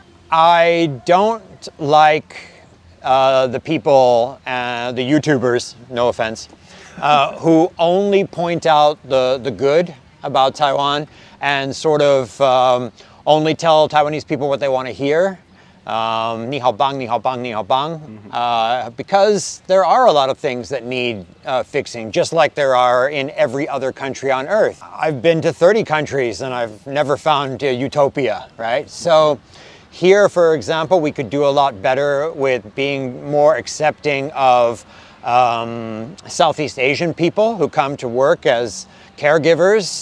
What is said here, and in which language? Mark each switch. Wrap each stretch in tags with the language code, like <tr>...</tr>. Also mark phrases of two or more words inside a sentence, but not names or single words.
<en>I don't like the people, the YouTubers, no offense, who only point out the good about Taiwan and sort of only tell Taiwanese people what they want to hear.</en> <zh>你好棒，你好棒，你好棒.</zh> <en>Because there are a lot of things that need fixing, just like there are in every other country on earth. I've been to 30 countries and I've never found utopia, right? So here, for example, we could do a lot better with being more accepting of Southeast Asian people who come to work as caregivers.</en>